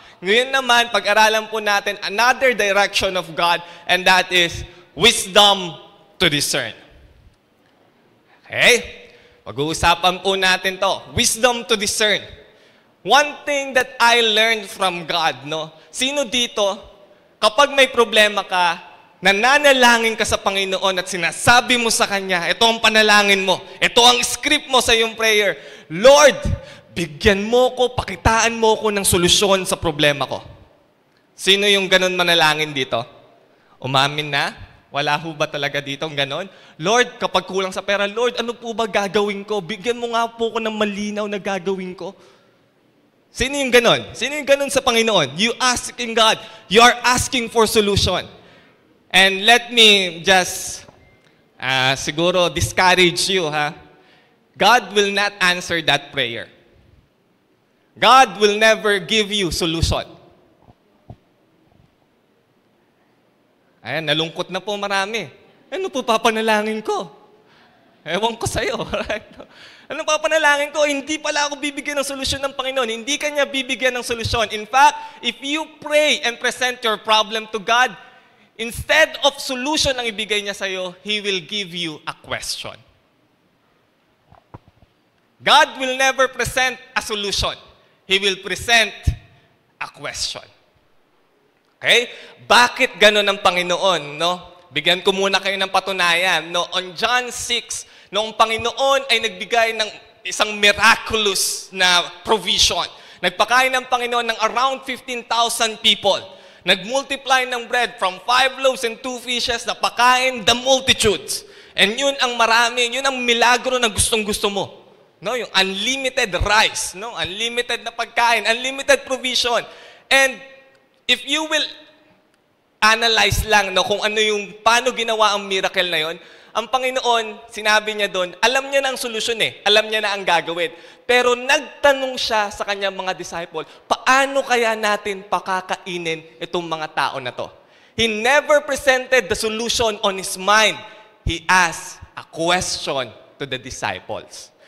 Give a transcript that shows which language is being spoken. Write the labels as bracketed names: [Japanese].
[Filipino] Ngayon naman, pag-aralan po natin [English] another direction of God, and that is wisdom to discern. Okay? [Filipino] Pag-uusapan po natin to. [English] Wisdom to discern. One thing that I learned from God, no? [Filipino] Sino dito, kapag may problema ka, nananalangin ka sa Panginoon at sinasabi mo sa Kanya, ito ang panalangin mo, ito ang script mo sa iyong prayer, Lord, bigyan mo ko, pakitaan mo ko ng solusyon sa problema ko. Sino yung ganun manalangin dito? Umamin na? Wala ho ba talaga dito ang ganon? Lord, kapag kulang sa pera, Lord, ano po ba gagawin ko? Bigyan mo nga po ko ng malinaw na gagawin ko. Sino yung ganon? Sino yung ganon sa Panginoon? [English] You asking God. You are asking for solution. And let me just siguro discourage you, ha? God will not answer that prayer. God will never give you solution. [Filipino] Ayan, nalungkot na po marami. Ano po papanalangin ko? Ewan ko sa'yo. Right? Anong papanalangin ko? Hindi pala ako bibigyan ng solusyon ng Panginoon. Hindi Kanya bibigyan ng solusyon. [English] In fact, if you pray and present your problem to God, instead of solution [Filipino] ang ibigay niya sa'yo, [English] He will give you a question. God will never present a solution. He will present a question. Okay? [Filipino] Bakit ganun ang Panginoon, no? Bigyan ko muna kayo ng patunayan. No? On John 6, noong Panginoon ay nagbigay ng isang miraculous na provision. Nagpakain ng Panginoon ng [English] around 15,000 people. Nagmultiply ng bread from 5 loaves and 2 fishes na pakain the multitudes. [Filipino] And yun ang marami, yun ang milagro na gustong-gusto mo. No? Yung unlimited rice, no? Unlimited na pagkain, unlimited provision. [English] And if you will analyze [Filipino] lang, no, kung ano yung, paano ginawa ang miracle na yon, ang Panginoon, sinabi niya doon, alam niya na ang solusyon eh, alam niya na ang gagawin. Pero nagtanong siya sa kanyang mga disciple, paano kaya natin pakakainin itong mga tao na to? [English] He never presented the solution on his mind. He asked a question to the disciples.